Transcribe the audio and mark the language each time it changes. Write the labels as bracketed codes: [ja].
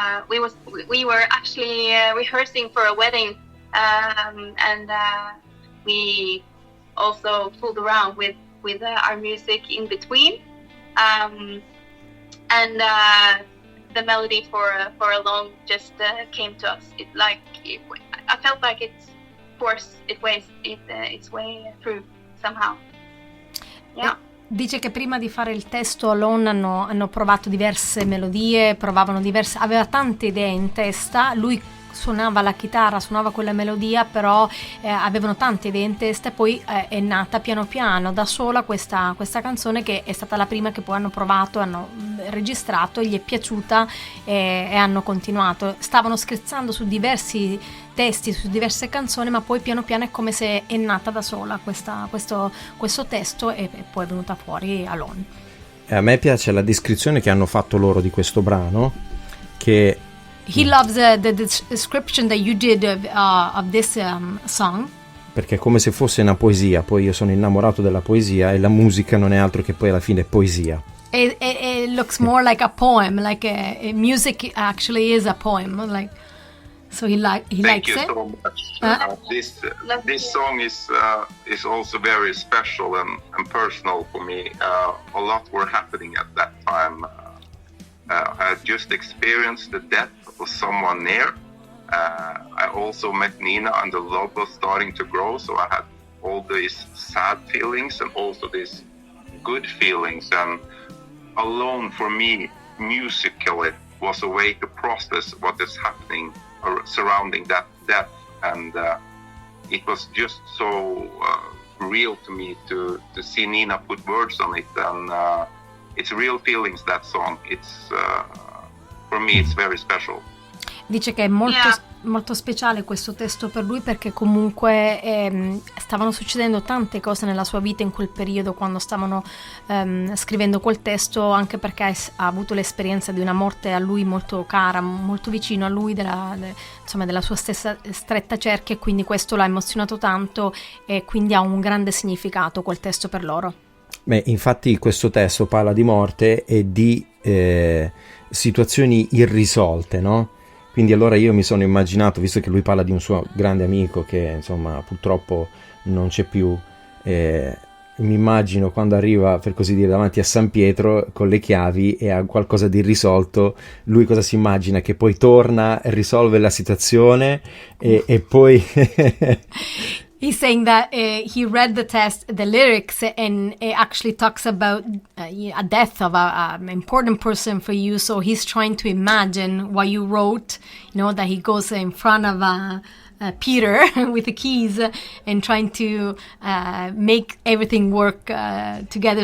[en] We were actually rehearsing for a wedding, and we also fooled around with our music in between, and the melody for Alone just came to us. I felt like it forced its way through somehow. Yeah. [it] Dice che prima di fare il testo Alone hanno provato diverse melodie, aveva tante idee in testa. Lui suonava la chitarra, suonava quella melodia, però avevano tante idee in testa, e poi è nata piano piano da sola questa canzone, che è stata la prima che poi hanno provato, hanno registrato, gli è piaciuta e hanno continuato. Stavano scherzando su diversi testi, su diverse canzoni, ma poi piano piano è come se è nata da sola questo testo, e poi è venuta fuori Alone. A me piace la descrizione che hanno fatto loro di questo brano, che [en] He loves the description that you did of this song. [it] Perché è come se fosse una poesia. Poi io sono innamorato della poesia, e la musica non è altro che poi alla fine poesia. [en] It looks more like a poem, like music actually is a poem. Like, so he likes it. Thank you so much. This song is also very special and personal for me. A lot were happening at that time. I had just experienced the death of someone near. I also met Nina, and the love was starting to grow, so I had all these sad feelings and also these good feelings. And Alone for me, musically, was a way to process what is happening surrounding that death. And it was just so real to me to see Nina put words on it. And it's real feelings, that song. It's for me, it's very special. [it] Dice che è molto speciale questo testo per lui, perché comunque stavano succedendo tante cose nella sua vita in quel periodo, quando stavano scrivendo quel testo, anche perché ha avuto l'esperienza di una morte a lui molto cara, molto vicino a lui, della sua stessa stretta cerchia, e quindi questo l'ha emozionato tanto, e quindi ha un grande significato quel testo per loro. Beh, infatti questo testo parla di morte e di situazioni irrisolte, no? Quindi allora io mi sono immaginato, visto che lui parla di un suo grande amico che insomma purtroppo non c'è più, mi immagino quando arriva, per così dire, davanti a San Pietro con le chiavi e ha qualcosa di irrisolto, lui cosa si immagina? Che poi torna, risolve la situazione e poi... [en] He's saying that he read the lyrics, and it actually talks about a death of an important person for you. So he's trying to imagine what you wrote, that he goes in front of Peter with the keys and trying to make everything work together.